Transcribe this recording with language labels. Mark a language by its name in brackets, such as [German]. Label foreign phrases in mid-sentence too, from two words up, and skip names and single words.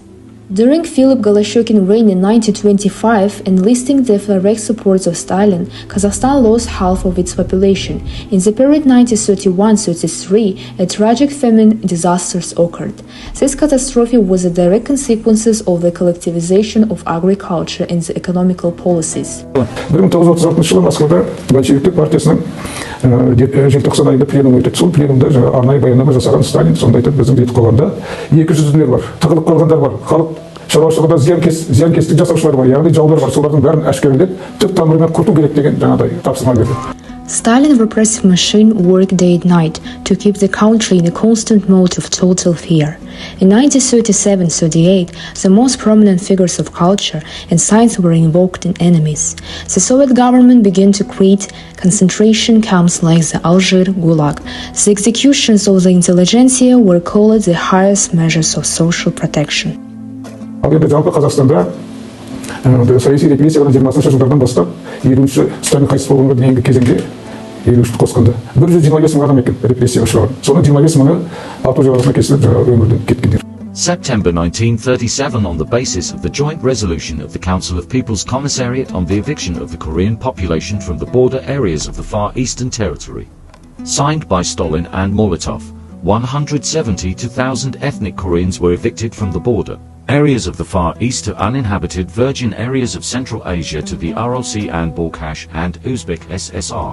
[English] During Philip Goloshokin's reign in 1925, enlisting the direct support of Stalin, Kazakhstan lost half of its population. In the period 1931-33, a tragic famine disaster occurred. This catastrophe was a direct consequence of the collectivization of agriculture and the economical policies. [Kazakh] 1936 жылы Москвада большевиктер партиясының желтоқсан айында пленум өтеді. Сол пленумда арнайы баяндама жасаған Сталин сонда айтады, біздің жетіп қалғанда 200-лер бар, тығылып қалғандар бар, халық шаруашылығында зиянкестік жасаушылар бар, яғни жаулар бар, солардың бәрін әшкерелеп, түп тамырымен құрту керек деген жаңағыдай тапсырма берді. [English] Stalin's repressive machine worked day and night to keep the country in a constant mode of total fear. In 1937-38, the most prominent figures of culture and science were invoked in enemies. The Soviet government began to create concentration camps like the Algiers Gulag. The executions of the intelligentsia were called the highest measures of social protection. [Kazakh] Жалпы Қазақстанда саяси репрессиялар 20-шы жылдардан бастап 50-ші Сталин қайтыс болғанға дейінгі кезеңде 50-ші қосқанда 125 мың адам екен репрессияға ұшыраған. Соның 25 мыңы ату жазасына кесіліп өмірден кеткендер. [English] September 1937, on the basis of the joint resolution of the Council of People's Commissariat on the eviction of the Korean population from the border areas of the Far Eastern Territory, signed by Stalin and Molotov, 172,000 ethnic Koreans were evicted from the border areas of the Far East to uninhabited virgin areas of Central Asia to the Ural Sea and Balkhash and Uzbek SSR.